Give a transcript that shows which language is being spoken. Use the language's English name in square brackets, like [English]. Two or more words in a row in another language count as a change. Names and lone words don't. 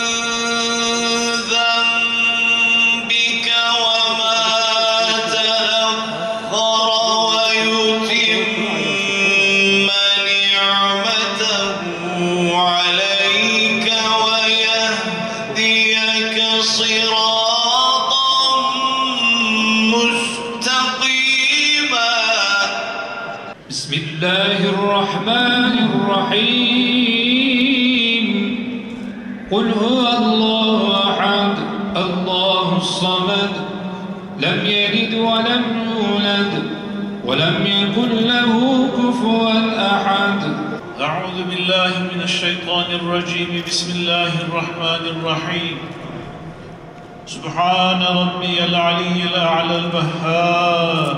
[Arabic] ذنبك وما تأخر ويتم نعمته عليك ويهديك صراطا مستقيما. بسم الله الرحمن الرحيم. قل هو الله أحد، الله الصمد, لم يلد ولم يولد ولم يكن له كفوا أحد. أعوذ بالله من الشيطان الرجيم. بسم الله الرحمن الرحيم. سبحان ربي العلي الأعلى الوهاب.